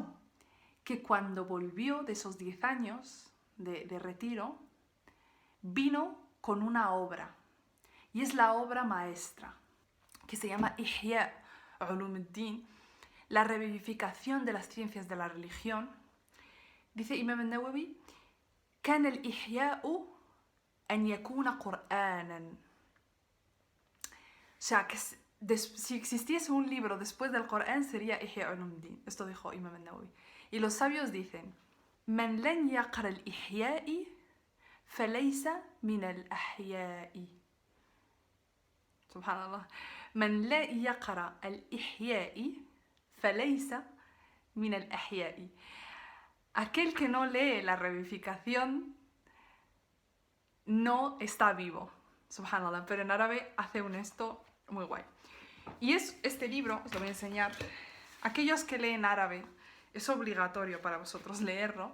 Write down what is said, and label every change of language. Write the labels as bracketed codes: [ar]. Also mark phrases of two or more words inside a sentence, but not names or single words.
[es] Que cuando volvió de esos 10 años de retiro, vino con una obra. Y es la obra maestra, que se llama Ihya Ulumuddin, la revivificación de las ciencias de la religión. Dice Imam al-Nawawi, [ar] كان الإحياء أن يكون قرآنا. [es] O sea, que si existiese un libro después del Corán sería Ihya Ulumuddin. Esto dijo Imam al-Nawawi. Y los sabios dicen, [ar] من لن يقرأ الإحياء فليس من الأحياء. Subhanallah. من لا يقرأ الإحياء فليس من الأحياء. [es] Aquel que no lee la revivificación no está vivo. Subhanallah. Pero en árabe hace un esto muy guay. Y es este libro, os lo voy a enseñar. Aquellos que leen árabe, es obligatorio para vosotros leerlo.